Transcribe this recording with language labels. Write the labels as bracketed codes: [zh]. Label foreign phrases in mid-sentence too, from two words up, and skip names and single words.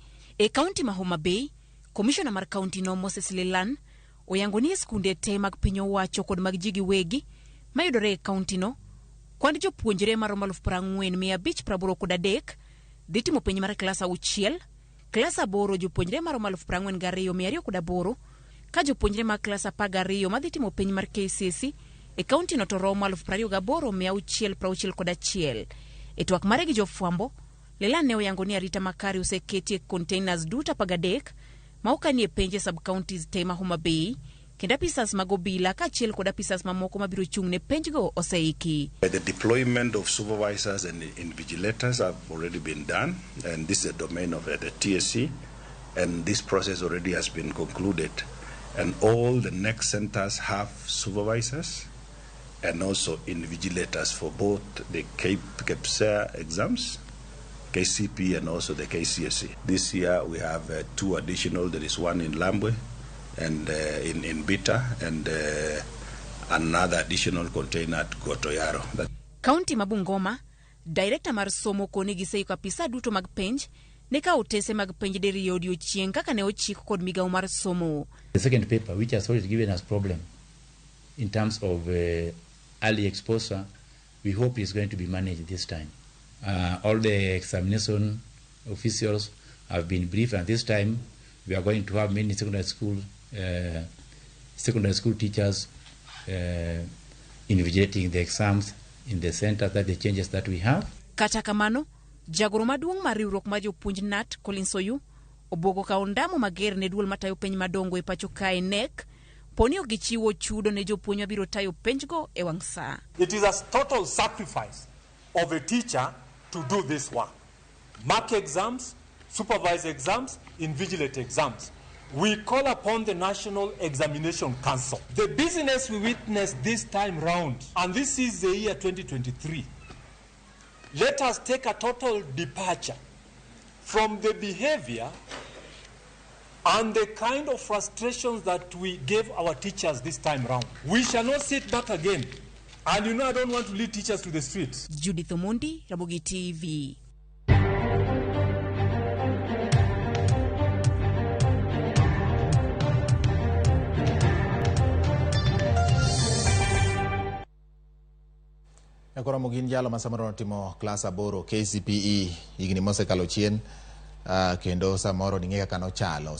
[luo] E county ma Homa Bay, Commissioner mar county no Moses Lelan oyango ni skunde te mag piny owacho kod mag ji giwegi mayudore e county no kwand jopuonjre maromo 40,583 dhi timo penj mar klas 6, klas 8 jopuonjre maromo 42,208 ka jopuonjre mag klas 12 madhi timo penj mar KCSE e county no to romo 28,661. E twak mare gi jofwambo, Lelan ne oyango ni arita makare oseketi e containers duto 13 ma okanie penje sub counties te ma Homa Bay, kendo apisas mag obila kaachiel kod apisas mamoko mabiro chung' ne penjgo oseiki. [en] The deployment of supervisors and invigilators have already been done, and this is a domain of the TSC, and this process already has been concluded. And all the next centers have supervisors and also invigilators for both the KPSEA exams, KCP, and also the KCSE. This year we have 2 additional. There is one in Lambwe and in Bita, and another additional container at Gotoyaro. [luo] County Mabungoma, Director mar somo koni gisei kapisa duto mag penj, neka otese mag penj deri yodio chien kaka ne ochiko kod migao mar somo. [en] The second paper, which has already given us problem in terms of early exposure, we hope is going to be managed this time. All the examination officials have been briefed, and this time we are going to have many secondary school teachers invigilating the exams in the center. That the changes that we have. [luo] Kata kamano, jagoro maduong' mar riwruok ma jopuonj NAT Collins Oyu obogo ka ondamo mager ne duol matayo penj madongo e pacho kae NEC poni ogichiwo chudo ne jopuonj mabiro tayo penjgo e wang' saa. [en] It is a total sacrifice of a teacher to do this work. Mark exams, supervise exams, invigilate exams. We call upon the National Examination Council. The business we witnessed this time round, and this is the year 2023, let us take a total departure from the behavior and the kind of frustrations that we gave our teachers this time round. We shall not sit back again. And you know, I don't want to lead teachers to the streets. Judith Omondi, Ramogi TV. [luo] Ramogi gin jalo ma samoro timo class 8 KCPE higni mosekalo chien, kendo samoro ning'e kaka nochalo,